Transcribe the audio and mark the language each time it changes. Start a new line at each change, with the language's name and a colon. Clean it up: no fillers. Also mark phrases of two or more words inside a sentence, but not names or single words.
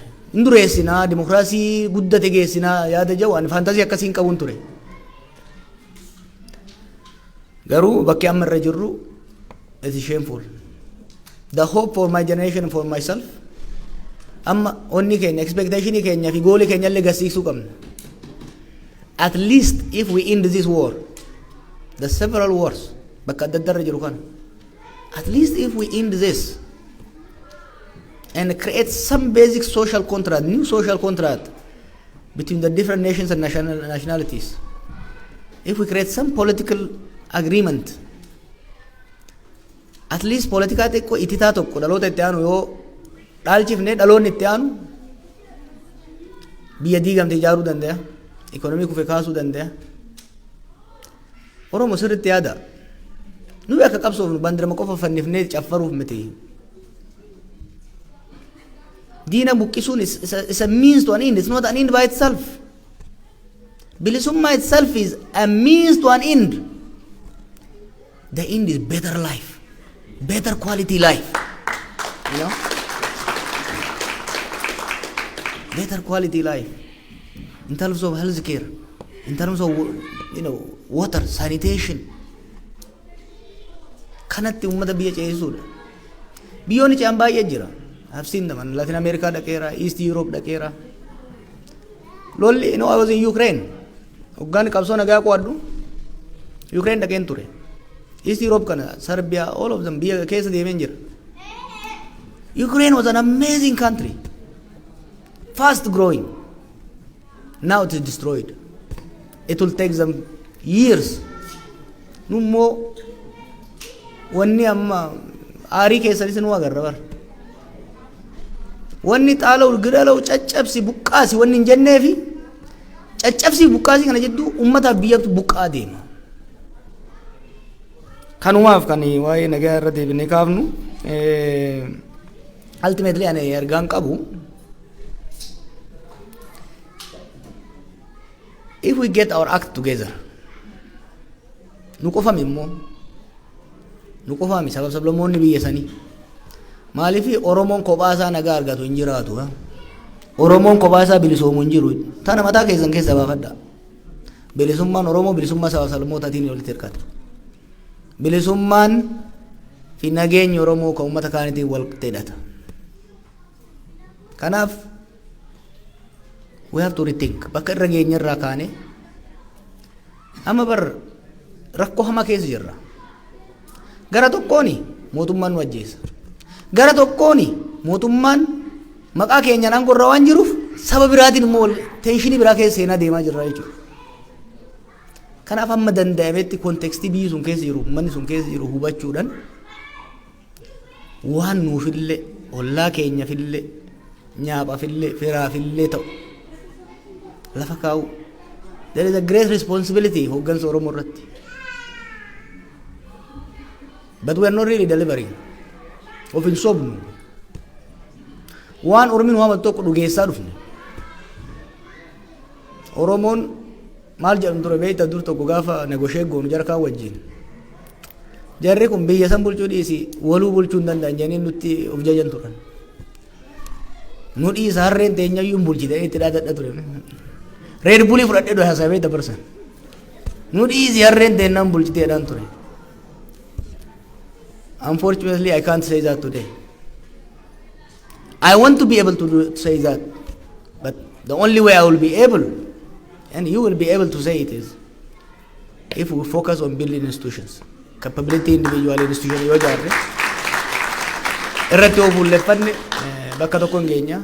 Oromo: Indureessinaa dimokiraasii guddate geessinaa yaada jiru ani fantasii akkasiin qabuun ture. Garuu bakki amma irra jirru
English: it is shameful. The hope for my generation and for myself,
Oromo: amma onni keenya expectation keenya fi goal keenya illee gasiisuu qabna.
English: At least if we end this war, the several wars
Oromo: bakka adda adda irra jiru kana,
English: at least if we end this and create some basic social contract, new social contract between the different nations and nationalities, if we create some political agreement, at least
Oromo: politika xiqqoo ititaa tokko dhaloota itti aanu yoo dhaalchifne dhaloonni itti aanu biyya diigamte ijaaruu danda'a, ikonomii kufe kaasuu danda'a. Oromoo sirriitti yaada. Nuyi akka qabsoofnu bandirama qofa fannifnee caffaruuf miti. Diina buqqisuun
English: is a means to an end. It's not an end by itself. Bilisummaa itself is a means to an end. The end is better life, better quality life. You know, better quality life in terms of health care, in terms of, you know, water, sanitation.
Oromo: Kanatti ummata biyya ceesisuudha. Biyyoonni ce'an baay'ee jira.
English: I've seen them in Latin America dhaqeera, East Europe dhaqeera.
Oromo: Lolli,
English: you know, I was in Ukraine.
Oromo: Hoggaan qabsoo nagaa qo'adhu Ukraine dhaqeen ture. East Europe kana, Serbia,
English: all of them
Oromo: biyya keessa deemeen jira.
English: Ukraine was an amazing country, fast growing. Now it is destroyed. It will take them years.
Oromo: Nummo wanni amma aarii keessanis nu agarra bar. Wanni xaala'u gidala'u caccabsi buqqaasi wanni hin jenneefi caccabsi buqqaasi kana jedhu ummataaf biyyatu buqqaa deema. Kanumaaf kan waa'ee nagaa irra deebinee kaafnu ultimately ani ergaan qabu,
English: if we get our act together,
Oromo: nu qofami immoo nu qofami sabab sablammoonni biyya sanii maaliifi Oromoon kophaa isaa nagaa argatu hin jiraatu. Oromoon kophaa isaa bilisoomu hin jiru. Tana mataa keessan keessa baafadha. Bilisummaan Oromoo bilisummaa sabab sablammootaatiin walitti hirkata. Bilisummaan fi nageenyi Oromoo kan uummata kaanitiin wal hidhata.
English: Kanaaf we have to rethink.
Oromo: Bakka irra geenya irraa kaane amma bar rakkoo hamaa keessa jirra. Gara tokkooni mootummaan nu ajjeesa. Gara tokkooni mootummaan maqaa keenyaan aangorra waan jiruuf saba biraatiin immoo teenshinii biraa keessa seenaa deemaa jirra jechuudha. Kanaaf amma danda'ametti kontekstii biyyi sun keessa jiru manni sun keessa jiru hubachuudhaan waan nuufillee ollaa keenyafillee nyaaphaafillee firaafillee ta'u lafa kaa'u.
English: There is a great responsibility
Oromo: hooggansa Oromoo irratti.
English: But we are not really delivering.
Oromo: Of hin sobnu. Waan Oromiin waan tokko dhugeessaa dhufne. Oromoon maal jedhamu ture beektaa dur tokko gaafa negotiate goonu jara kaan wajjin. Jarri kun biyya san bulchuu dhiisi waluu bulchuu hin danda'an jedhanii nutti of jajan turan. Nu dhiisa harreen teenyayyuu hin bulchite itti dhaadadha ture. Red Bulli fudhadhee dho haasawee dabarsan. Nu dhiisi harreen teennaan bulchiteedhaan ture.
English: Unfortunately, I can't say that today. I want to be able to say that, but the only way I will be able, and you will be able to say it, is if we focus on building institutions, capability individual institution
Oromo: yoo jaarre irratti ofuulleeffanne bakka tokko hin geenya.